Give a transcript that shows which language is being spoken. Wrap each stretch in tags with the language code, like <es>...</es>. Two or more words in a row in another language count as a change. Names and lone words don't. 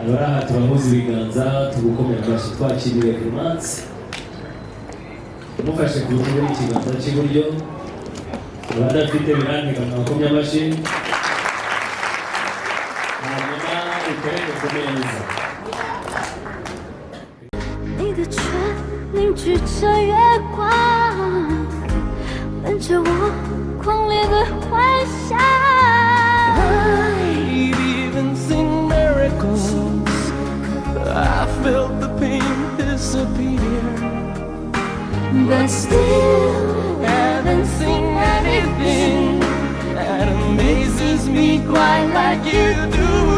<rw>abaraha turamuzi ibiganza tugukomera amashyi twakiriwe Clemence mufashe ku rutugu n'ikiganza cy'iburyo abadafite birandika mwakomye amashyi hanyuma ukorere kumeza</rw> <zh>你的唇凝聚着月光，吻着我狂烈的幻想。</zh> <en>I've even seen miracles. I felt the pain disappear, but still haven't seen anything that amazes me quite like you do.</en>